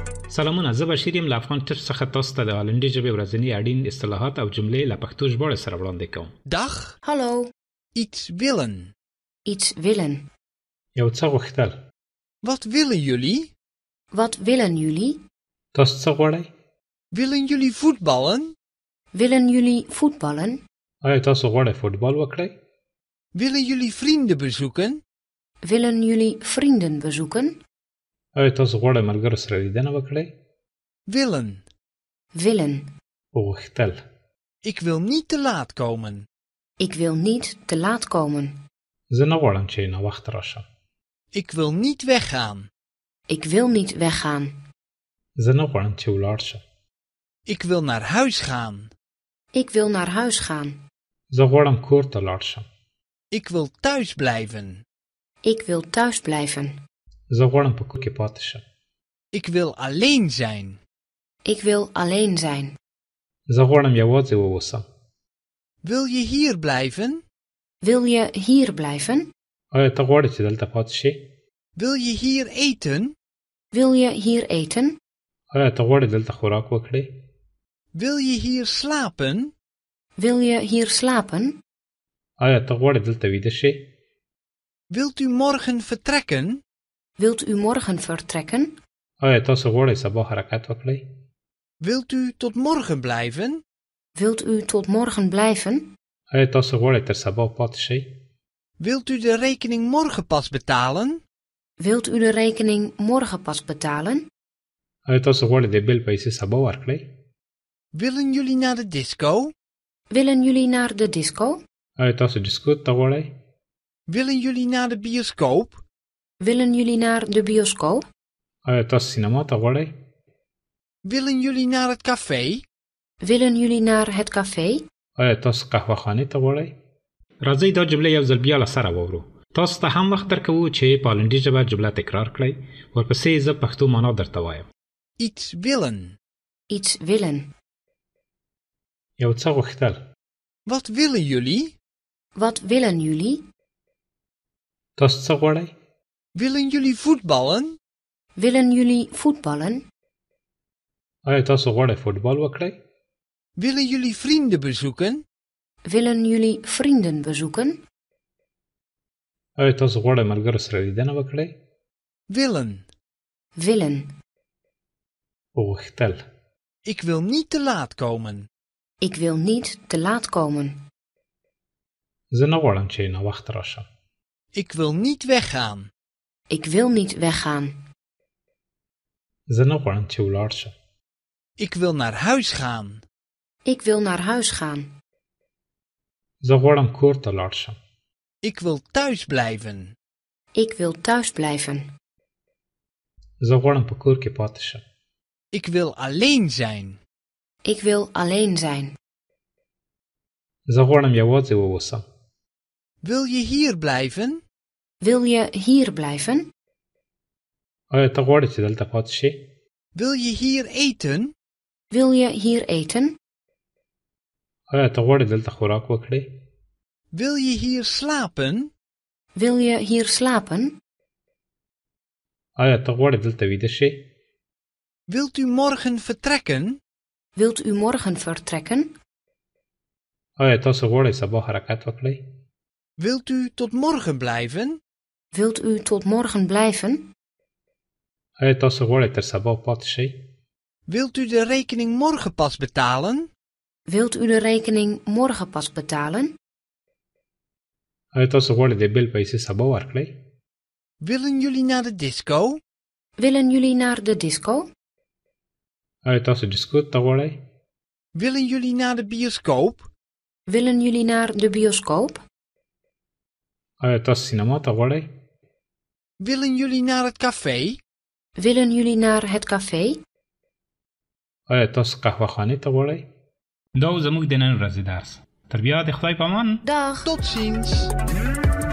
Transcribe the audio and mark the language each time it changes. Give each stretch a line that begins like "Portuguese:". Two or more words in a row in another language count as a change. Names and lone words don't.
Pashto: سلامونه، زه بشیر یم له افغان ټیپس څخه تاسو ته د هالندي ژبې ورځني اړین اصطلاحات او جملې له پښتو ژباړې سره وړاندې کوم.
Dutch: Dag. Hallo. Iets willen. Iets willen.
Pashto: یو څه غوښتل.
Dutch: Wat willen jullie? Wat willen jullie?
Pashto: تاسو څه غواړئ؟
Dutch: Willen jullie voetballen? Willen jullie voetballen?
Pashto: آیا تاسو غواړئ فوټبال وکړئ؟
Dutch: Willen jullie vrienden bezoeken? Willen jullie vrienden bezoeken?
Pashto: آیا تاسو غواړئ ملګرو سره لیدنه وکړئ؟
Dutch: Willen. Willen.
Pashto: غوښتل.
Dutch: Ik wil niet te laat komen. Ik wil niet te laat komen.
Pashto: زه نه غواړم چې ناوخته راشم.
Dutch: Ik wil niet weggaan. Ik wil niet weggaan.
Pashto: زه نه غواړم چې ولاړ شم.
Dutch: Ik wil naar huis gaan. Ik wil naar huis gaan.
Pashto: زه غواړم کور ته لاړ شم.
Dutch: Ik wil thuis blijven. Ik wil thuis blijven.
Pashto: زه غواړم په کور کې پاتې شم.
Dutch: Ik wil alleen zijn. Ik wil alleen zijn.
Pashto: زه غواړم یوازې واوسم.
Dutch: Wil je hier blijven? Wil je hier blijven?
Pashto: آیا ته غواړې چې دلته پاتې شې؟
Dutch: Wil je hier eten? Wil je hier eten?
Pashto: آیا ته غواړې دلته خوراک وکړې؟
Dutch: Wil je hier slapen? Wil je hier slapen?
Pashto: آیا ته غواړې دلته ویده شې؟
Dutch: Wilt u morgen vertrekken? Wilt u morgen vertrekken?
Pashto: آیا تاسو غواړئ سبا حرکت وکړئ؟
Dutch: Wilt u tot morgen blijven? Wilt u tot morgen blijven?
Pashto: آیا تاسو غواړئ تر سبا پاتې شئ؟
Dutch: Wilt u de rekening morgen pas betalen? Wilt u de rekening morgen pas betalen?
Pashto: آیا تاسو غواړئ د بیل پیسې سبا ورکړئ؟
Dutch: Willen jullie naar de disco? Willen jullie naar de disco?
Pashto: آیا تاسو ډیسکو ته غواړئ؟
Dutch: Willen jullie naar de bioscoop? Willen jullie naar de bioscoop?
Pashto: آیا تاسو سینما ته غواړئ؟
Dutch: Willen jullie naar het café? Willen jullie naar het café?
Pashto: آیا تاسو قهوه خانې ته غواړئ؟ راځئ دا جمله یو ځل بیا له سره واورو. تاسو ته هم وخت درکوو چې په هالندي ژبه جمله تکرار کړئ. ورپسې زه پښتو معنا درته وایم.
Dutch: Iets willen. Iets willen.
Pashto: یو څه غوښتل.
Dutch: Wat willen jullie? Wat willen jullie?
Pashto: تاسو څه غواړئ؟
Dutch: Willen jullie voetballen? Willen jullie voetballen?
Pashto: آیا تاسو غواړئ فوټبال وکړئ؟
Dutch: Willen jullie vrienden bezoeken? Willen jullie vrienden bezoeken?
Pashto: آیا تاسو غواړئ ملګرو سره لیدنه وکړئ؟
Dutch: Willen. Willen.
Pashto: غوښتل.
Dutch: Ik wil niet te laat komen. Ik wil niet te laat komen.
Pashto: زه نه غواړم چې ناوخته راشم.
Dutch: Ik wil niet weggaan. Ik wil niet weggaan.
Pashto: زه نه غواړم چې ولاړ شم.
Dutch: Ik wil naar huis gaan. Ik wil naar huis gaan.
Pashto: زه غواړم کور ته لاړ شم.
Dutch: Ik wil thuis blijven. Ik wil thuis blijven.
Pashto: زه غواړم په کور کې پاتې شم.
Dutch: Ik wil alleen zijn. Ik wil alleen zijn.
Pashto: زه غواړم یوازې واوسم.
Dutch: Wil je hier blijven? Wil je hier blijven?
Pashto: آیا ته غواړې چې دلته پاتې شې؟
Dutch: Wil je hier eten? Wil je hier eten?
Pashto: آیا ته غواړې دلته خوراک وکړې؟
Dutch: Wil je hier slapen? Wil je hier slapen?
Pashto: آیا ته غواړې دلته ویده شې؟
Dutch: Wilt u morgen vertrekken? Wilt u morgen vertrekken?
Pashto: آیا تاسو غواړئ سبا حرکت وکړئ؟
Dutch: Wilt u tot morgen blijven? Wilt u tot morgen blijven?
Pashto: آیا تاسو غواړئ تر سبا پاتې شئ؟
Dutch: Wilt u de rekening morgen pas betalen? Wilt u de rekening morgen pas betalen?
Pashto: آیا تاسو غواړئ د بیل پیسې سبا ورکړئ؟
Dutch: Willen jullie naar de disco? Willen jullie naar de disco?
Pashto: آیا تاسو ډیسکو ته غواړئ؟
Dutch: Willen jullie naar de bioscoop? Willen jullie naar de bioscoop?
Pashto: آیا تاسو سینما ته غواړئ؟
Dutch: Willen jullie naar het café? Willen jullie naar het café?
Pashto: آیا تاسو قهوه خانې ته غواړئ؟ دا زموږ د نن ورځې درس. تر بیا د خدای په امان.
Dutch: Dag. Tot ziens!